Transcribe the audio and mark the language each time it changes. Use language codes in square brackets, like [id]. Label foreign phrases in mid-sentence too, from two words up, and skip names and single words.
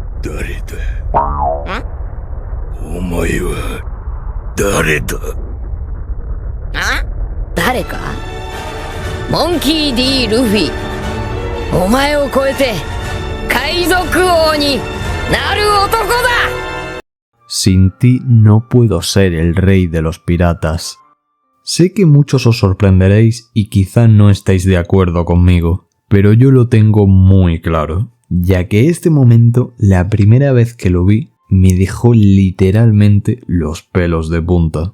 [ja] 誰だ？お前は誰だ？あ？誰か？モンキー D ルフィ。お前を超えて海賊王になる男だ。 [es] Sin ti no puedo ser el rey de los piratas. Sé que muchos os sorprenderéis y quizá no estéis de acuerdo conmigo, pero yo lo tengo muy claro, ya que este momento, la primera vez que lo vi, me dejó literalmente los pelos de punta.